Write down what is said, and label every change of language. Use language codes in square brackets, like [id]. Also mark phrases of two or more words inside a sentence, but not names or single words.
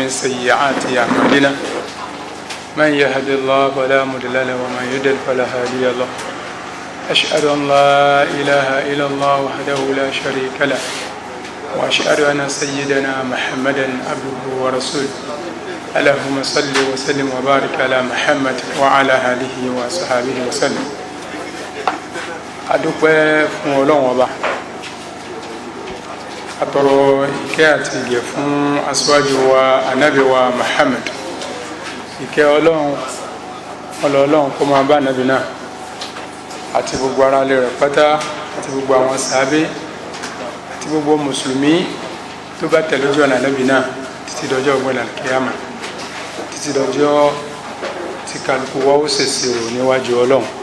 [ar] سيئات أعمالنا من يهد الله فلا مضل له ومن يضلل فلا هادي له أشهد أن لا إله إلا الله وحده لا شريك له وأشهد أن سيدنا محمدا عبده ورسوله اللهم صل وسلم وبارك على محمد وعلى آله وصحبه وسلم. [yo] adúpẹ́ fún Ọlọ́run Ọba, atọrọ ìkẹ́ àti ìgẹ̀ fún aṣíwájú wa ànábì wa Muhammad. Ìkẹ́ Ọlọ́run kó máa bá ànábì náà àti gbogbo ará ilé rẹ̀ pátá àti gbogbo àwọn sàábé àti gbogbo mùsùlùmí tó bá tẹ̀lé ojú ọ̀nà ànábì náà títí dọjọ́ ọgbẹ́ni àlùkìyámà, títí dọjọ́ tí kálukú wa ó ṣèṣirò níwájú Ọlọ́run.